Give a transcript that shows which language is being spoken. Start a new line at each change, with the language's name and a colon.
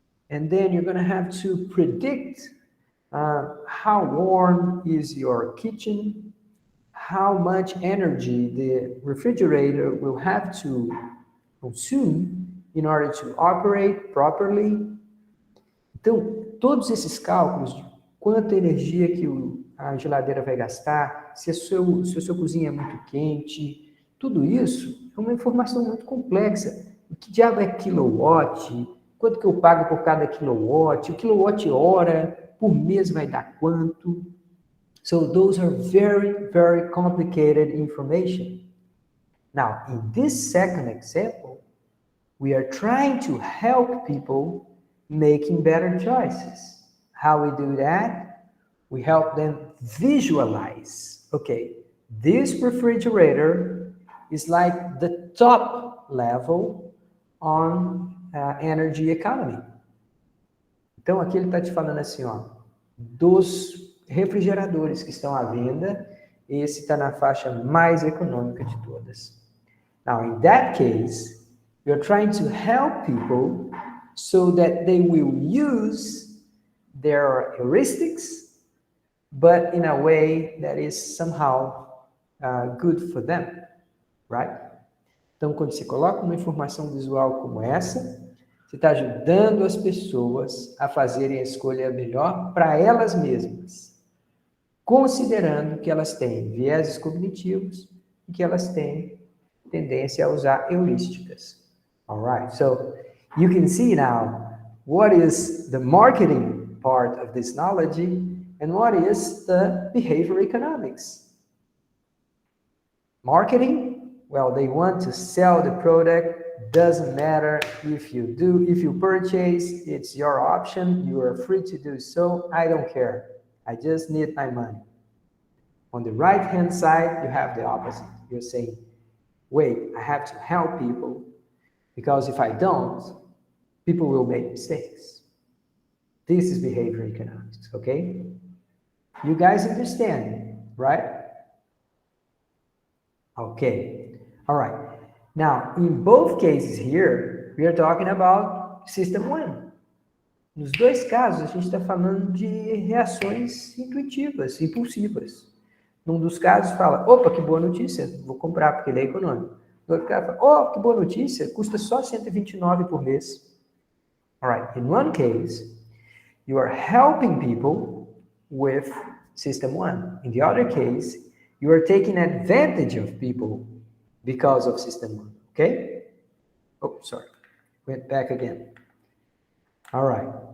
English: And then you're going to have to predict how warm is your kitchen, how much energy the refrigerator will have to consume in order to operate properly.
Portuguese: Então, todos esses cálculos de quanta energia que a geladeira vai gastar, se a sua cozinha é muito quente, tudo isso é uma informação muito complexa. O que diabo é kilowatt? Quanto que eu pago por cada kilowatt? O quilowatt-hora por mês vai dar quanto?
English: So those are very, very complicated information. Now, in this second example, we are trying to help people making better choices. How we do that? We help them visualize. Okay, this refrigerator is like the top level on energy economy.
Portuguese: Então, aqui ele está te falando assim, ó, dos refrigeradores que estão à venda, esse está na faixa mais econômica de todas.
English: Now, in that case, you're trying to help people so that they will use their heuristics, but in a way that is somehow good for them, right?
Portuguese: Então, quando você coloca uma informação visual como essa, você está ajudando as pessoas a fazerem a escolha melhor para elas mesmas, considerando que elas têm vieses cognitivos e que elas têm tendência a usar heurísticas.
English: All right, so you can see now what is the marketing part of this knowledge and what is the behavior economics. Marketing, well, they want to sell the product. Doesn't matter if you purchase, it's your option. You are free to do so. I don't care. I just need my money. On the right-hand side, you have the opposite. You're saying, wait, I have to help people because if I don't, people will make mistakes. This is behavior economics, okay? You guys understand right? Okay, all right. Now, in both cases here, we are talking about System 1.
Portuguese: Nos dois casos, a gente está falando de reações intuitivas, impulsivas. Num dos casos, fala, opa, que boa notícia, vou comprar porque ele é econômico. No outro caso, fala, oh, que boa notícia, custa só 129 por mês.
English: All right, in one case, you are helping people with System 1. In the other case, you are taking advantage of people because of System 1, okay? Oh, sorry, went back again. All right.